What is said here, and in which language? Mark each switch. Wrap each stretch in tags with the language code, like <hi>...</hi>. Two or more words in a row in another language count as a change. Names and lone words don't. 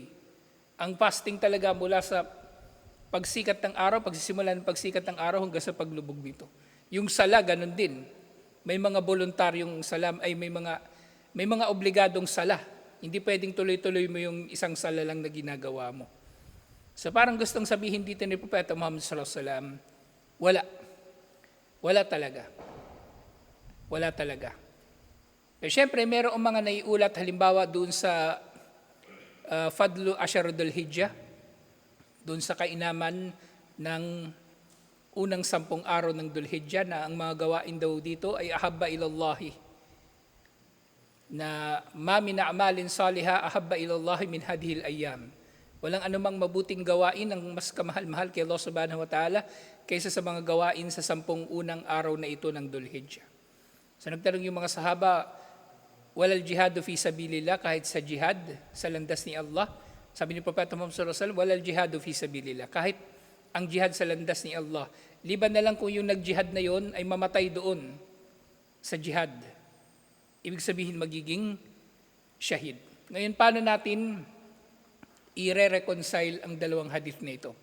<tl>Ang fasting talaga mula sa pagsikat ng araw, pagsisimula ng pagsikat ng araw hanggang sa paglubog dito. Yung sala, ganun din. May mga voluntaryong salam, ay may mga obligadong sala. Hindi pwedeng tuloy-tuloy mo yung isang sala lang na ginagawa mo. So parang gustong sabihin dito ni Propeta Muhammad</tl> <ar>صلى الله عليه وسلم,</ar> <tl>wala. Wala talaga. Wala talaga. Pero syempre, mayroong mga naiulat halimbawa doon sa</tl> <ar>فضل عشر ذي الحجة,</ar> <tl>doon sa kainaman ng unang 10 araw ng Dhul-Hijjah na ang mga gawain daw dito ay</tl> <ar>أحب إلى الله,</ar> <tl>na</tl> <ar>ما من أعمال صالحة أحب إلى الله من هذه الأيام.</ar> <tl>Walang anumang mabuting gawain ang mas kamahal-mahal kay Allah</tl> <ar>سبحانه وتعالى</ar> <tl>kaysa sa mga gawain sa 10 unang araw na ito ng Dhul-Hijjah. So nagtanong yung mga sahaba,</tl> <ar>ولا الجهاد في سبيل الله,</ar> <tl>kahit sa jihad, sa landas ni Allah. Sabi ni Propeta Muhammad</tl> <ar>صلى الله عليه وسلم, ولا الجهاد في سبيل الله,</ar> <tl>kahit ang jihad sa landas ni Allah. Liban na lang kung yung nag-jihad na yon ay mamatay doon sa jihad. Ibig sabihin magiging shahid. Ngayon, paano natin i-reconcile ang dalawang hadith na ito?</tl>